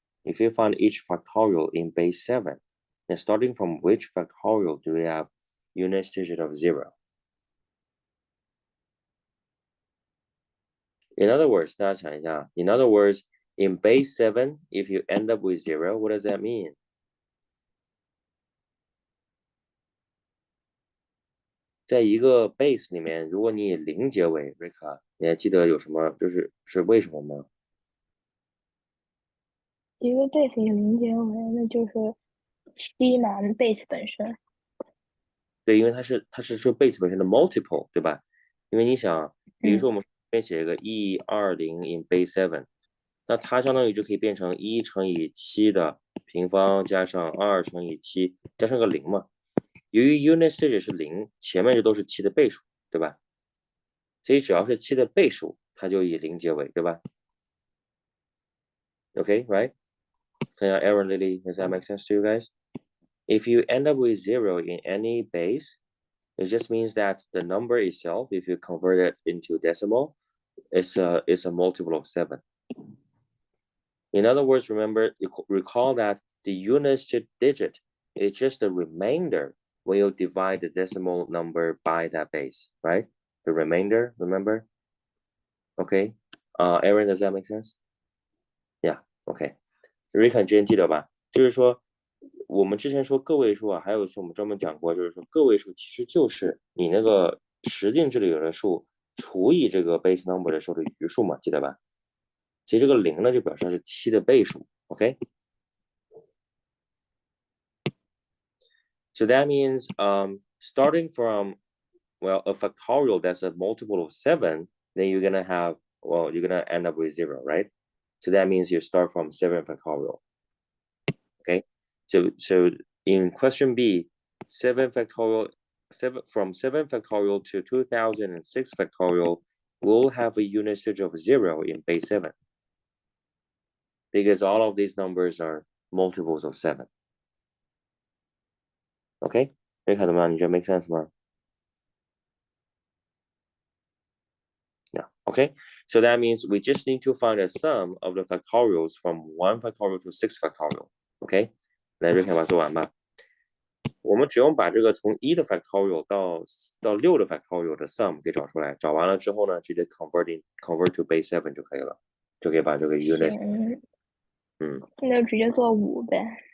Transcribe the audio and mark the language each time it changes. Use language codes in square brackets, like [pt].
[en] If you find each factorial in base 7, then starting from which factorial do we have unit digit of 0. In other words, [zh] 大家想一下 [en] in other words, in base 7, if you end up with 0, what does that mean? [zh] 在一个 base 里面，如果你以0结尾 Rika 你还记得有什么是为什么吗？一个 base 以0结尾，那就是7嘛，base 本身。对，因为它是base 本身的 multiple， 对吧？因为你想，比如说我们这边写一个120 in base 7，那它相当于就可以变成1乘以7的平方加上2乘以7加上个0嘛。由于 unit digit 是0，前面就都是7的倍数，对吧？所以只要是7的倍数，它就以0结尾，对吧？ [en] Okay, right? [zh] 看一下 [en] Aaron, Lily, does that make sense to you guys? If you end up with 0 in any base, it just means that the number itself, if you convert it into decimal, is a multiple of 7. In other words, recall that the unit digit is just a remainder when you divide the decimal number by that base, right? The remainder, remember? Okay. Aaron, does that make sense? Yeah, okay. [zh] Rika 之前记得吧？就是说，我们之前说个位数啊，还有一次我们专门讲过，就是说个位数其实就是你那个实定这里有的数除以这个 base number 的时候的余数嘛，记得吧？其实这个0呢就表示是7的倍数 ，OK？ [en] So that means starting from a factorial that's a multiple of 7, then you're gonna have you're gonna end up with 0, right? So that means you start from 7 factorial. Okay, so in question B, 7 factorial, from 7 factorial to 2006 factorial will have a unit digit of 0 in base 7 because all of these numbers are multiples of 7. [zh] Okay, 可以看到吗？你觉得 [en] make sense [zh] 吗？ [en] Yeah, okay, so that means we just need to find a sum of the factorials from 1 factorial to 6 factorial. [zh] Okay, 来，瑞凯把它做完吧。我们只用把这个从1的 factorial 到6的 factorial 的 sum 给找出来，找完了之后呢，直接 [en] convert to base 7 [zh] 就可以了，就可以把这个 unit。那就直接做5呗。